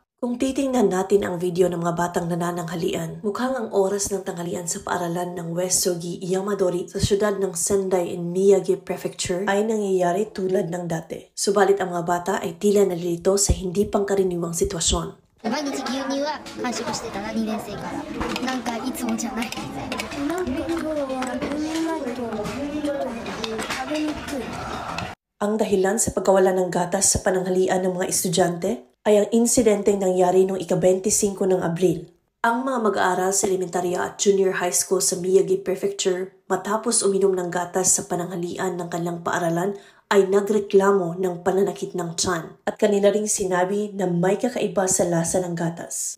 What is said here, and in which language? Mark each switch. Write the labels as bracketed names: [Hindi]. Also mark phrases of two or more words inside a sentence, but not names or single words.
[Filipino] Kung titingnan natin ang video ng mga batang nanananghalian, mukhang ang oras ng tanghalian sa paaralan ng West Sogi, Yamadori sa syudad ng Sendai in Miyagi Prefecture ay nangyayari tulad ng dati. Subalit ang mga bata ay tila nalilito sa hindi pangkaraniwang sitwasyon. [Japanese] 毎日牛乳は完食してたな、2年生から。なんかいつもじゃない。なんか今日は牛乳ないと食べにくい。 [Filipino] Ang dahilan sa pagkawalan ng gatas sa pananghalian ng mga estudyante ay ang insidenteng nangyari noong ika-25 ng Abril. Ang mga mag-aaral sa elementarya at junior high school sa Miyagi Prefecture matapos uminom ng gatas sa pananghalian ng kanilang paaralan ay nagreklamo ng pananakit ng tiyan at kanila ring sinabi na may kakaiba sa lasa ng gatas.